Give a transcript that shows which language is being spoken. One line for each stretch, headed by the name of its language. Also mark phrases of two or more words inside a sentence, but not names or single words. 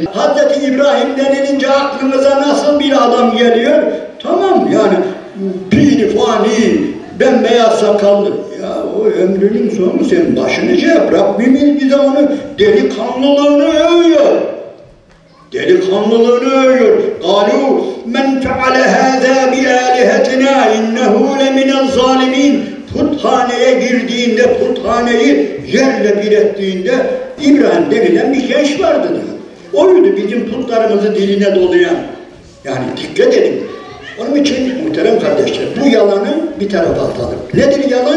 Turkish: Hazreti İbrahim denilince aklımıza nasıl bir adam geliyor? Tamam yani piri fani, bembeyaz sakallı. Ya o ömrünün sonu senin başını şey yap. Rabbimiz bize onu delikanlılığını övüyor. Delikanlılığını övüyor.
Arabic: قَالُوا مَنْ فَعَلَ هَذَا بِآلِهَتِنَا اِنَّهُ لَمِنَ الظَّالِمِينَ
Turkish: Puthaneye girdiğinde, puthaneyi yerle bir ettiğinde İbrahim denilen bir genç vardı diyor. Oydu bizim putlarımızı diline dolayan. Yani dikkat edin. Onun için muhterem kardeşler, bu yalanı bir tarafa atalım. Nedir yalan?